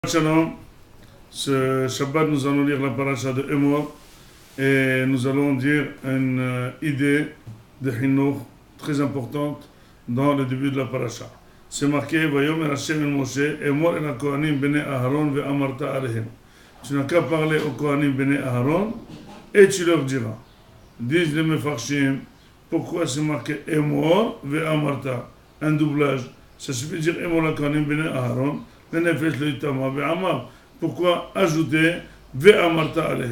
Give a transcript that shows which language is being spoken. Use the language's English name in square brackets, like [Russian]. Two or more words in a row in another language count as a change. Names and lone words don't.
[French] Shalom, ce Shabbat nous allons lire la paracha de Emor et nous allons dire une idée de Hinnoch très importante dans le début de la paracha. C'est marqué [Hebrew] ויאמר השם אל משה, אמור אל כהנים בני אהרן ואמרת אליהם. [French] Tu n'as qu'à parler aux [Hebrew] כהנים בני אהרן [French] et tu leur diras. Disent les Mefarshim, pourquoi c'est marqué [Hebrew] אמור ואמרת, [French] un doublage. Ça suffit de dire [Hebrew] אמור אל כהנים בני אהרן. [French] Pourquoi ajouter [Hebrew] ואמרת אליהם?